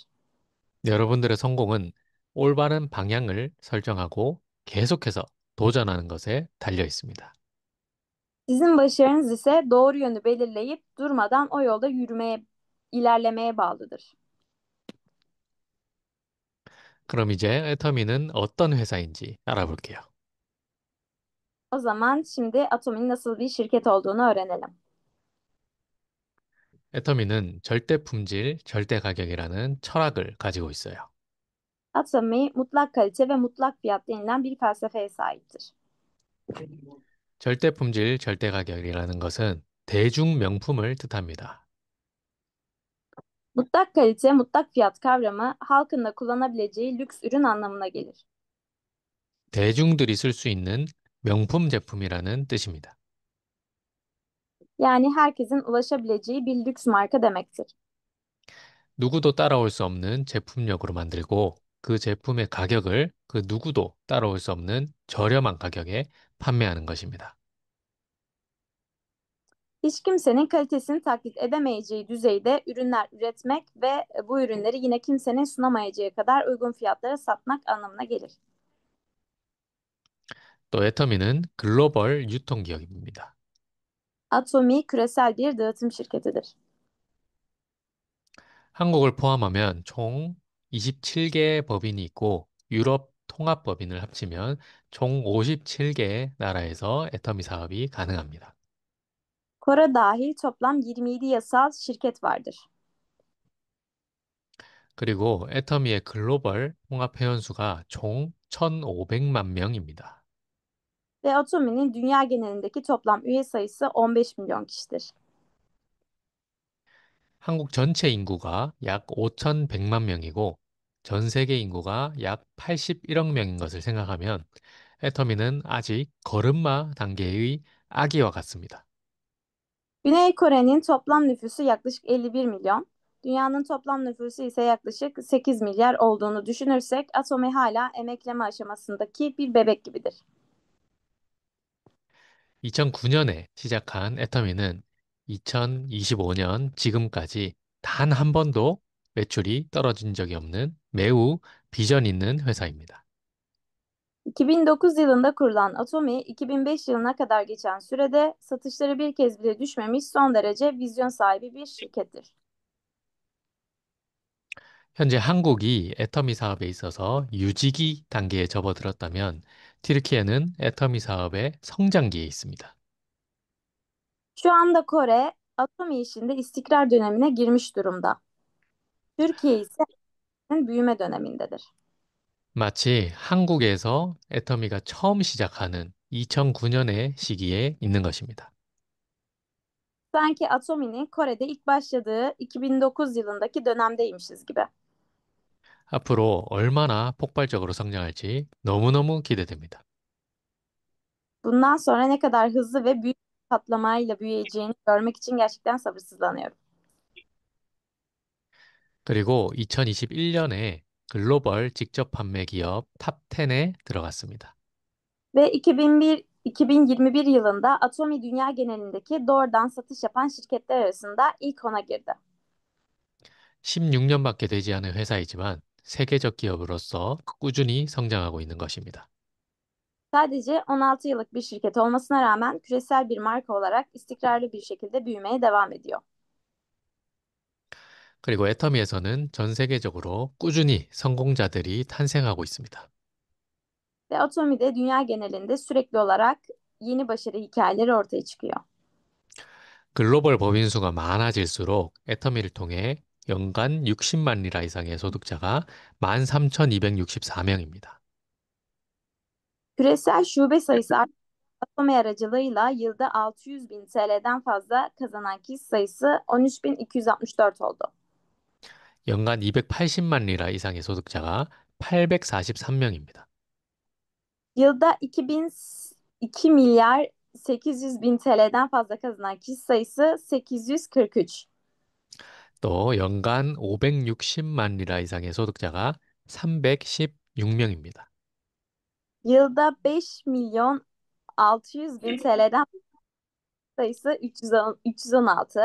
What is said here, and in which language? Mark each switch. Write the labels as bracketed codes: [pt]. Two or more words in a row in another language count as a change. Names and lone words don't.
[ko] 여러분들의 성공은 올바른 방향을 설정하고 계속해서 도전하는 것에 달려 있습니다. [tr] Sizin başarınız ise doğru yönü belirleyip durmadan o yolda ilerlemeye bağlıdır. [ko] 그럼 이제 애터미는 어떤 회사인지 알아볼게요. [tr] O zaman şimdi Atom'in nasıl bir şirket olduğunu öğrenelim. [ko] 애터미는 절대 품질, 절대 가격이라는 철학을 가지고 있어요. [tr] Atomy mutlak kalite ve mutlak fiyat denilen bir felsefeye sahiptir. [ko] 절대 품질, 절대 가격이라는 것은 대중 명품을 뜻합니다. [tr] Mutlak kalite, mutlak fiyat kavramı halkın da kullanabileceği lüks ürün anlamına gelir. [ko] 대중들이 쓸 수 있는 명품 제품이라는 뜻입니다. [tr] Yani herkesin ulaşabileceği bir lüks marka demektir. [ko] 누구도 따라올 수 없는 제품력으로 만들고 그 제품의 가격을 그 누구도 따라올 수 없는 저렴한 가격에 판매하는 것입니다. [tr] Hiç kimsenin kalitesini taklit edemeyeceği düzeyde ürünler üretmek ve bu ürünleri yine kimsenin sunamayacağı kadar uygun fiyatlara satmak anlamına gelir. [ko] 또 애터미는 글로벌 유통기업입니다. [tr] Atomy küresel bir dağıtım şirketidir. [ko] 한국을 포함하면 총 27개의 법인이 있고 유럽 통합법인을 합치면 총 57개의 나라에서 애터미 사업이 가능합니다. [tr] Kore dahil toplam 27 yasal şirket vardır. [ko] 그리고 애터미의 글로벌 통합 회원수가 총 1,500만 명입니다. [tr] Ve Atomy'nin dünya genelindeki toplam üye sayısı 15 milyon kişidir. [ko] 한국 전체 인구가 약 5,100만 명이고 전 세계 인구가 약 81억 명인 것을 생각하면 애터미는 아직 걸음마 단계의 아기와 같습니다. [tr] Güney Kore'nin toplam nüfusu yaklaşık 51 milyon, dünyanın toplam nüfusu ise yaklaşık 8 milyar olduğunu düşünürsek Atomy hala emekleme aşamasındaki bir bebek gibidir. [ko] 2009년에 시작한 애터미는 2025년 지금까지 단 한 번도 매출이 떨어진 적이 없는 매우 비전 있는 회사입니다. [tr] 2009 yılında kurulan Atomy, 2005 yılına kadar geçen sürede satışları bir kez bile düşmemiş son derece vizyon sahibi bir şirkettir. [ko] 현재 한국이 애터미 사업에 있어서 유지기 단계에 접어들었다면 튀르키예는 애터미 사업의 성장기에 있습니다. [tr] Şu anda Kore, Atomy işinde istikrar dönemine girmiş durumda. Türkiye ise büyüme dönemindedir. [ko] 마치 한국에서 애터미가 처음 시작하는 2009년의 시기에 있는 것입니다. [tr] Sanki Atomy'nin Kore'de ilk başladığı 2009 yılındaki dönemdeymişiz gibi. [ko] 앞으로 얼마나 폭발적으로 성장할지 너무너무 기대됩니다. [tr] Bundan sonra ne kadar hızlı ve büyük bir patlamayla büyüyeceğini görmek için gerçekten sabırsızlanıyorum. [ko] 그리고 2021년에 글로벌 직접 판매 기업 탑 10에 들어갔습니다. [tr] Ve 2021 yılında Atomy dünya genelindeki doğrudan satış yapan şirketler arasında ilk 10'a girdi. [ko] 16년밖에 되지 않은 회사이지만 세계적 기업으로서 꾸준히 성장하고 있는 것입니다. [tr] Sadece 16 yıllık bir şirket olmasına rağmen küresel bir marka olarak istikrarlı bir şekilde büyümeye devam ediyor. [ko] 그리고 애터미에서는 전 세계적으로 꾸준히 성공자들이 탄생하고 있습니다. [tr] Ve Atomy'de dünya genelinde sürekli olarak yeni başarı hikayeleri ortaya çıkıyor. [ko] 글로벌 법인 수가 많아질수록 애터미를 통해 연간 60만 리라 이상의 소득자가 13,264명입니다. [tr] Küresel şube sayısı Atomy aracılığıyla yılda 600 bin TL'den fazla kazanan kişi sayısı 13.264 oldu. [ko] 연간 280만 리라 이상의 소득자가 843명입니다. [tr] Yılda 2 milyar 800 bin TL'den fazla kazanan kişi sayısı 843. [ko] 또 연간 560만 리라 이상의 소득자가 316명입니다. [tr] Yılda 5 milyon 600 bin TL'den sayısı 316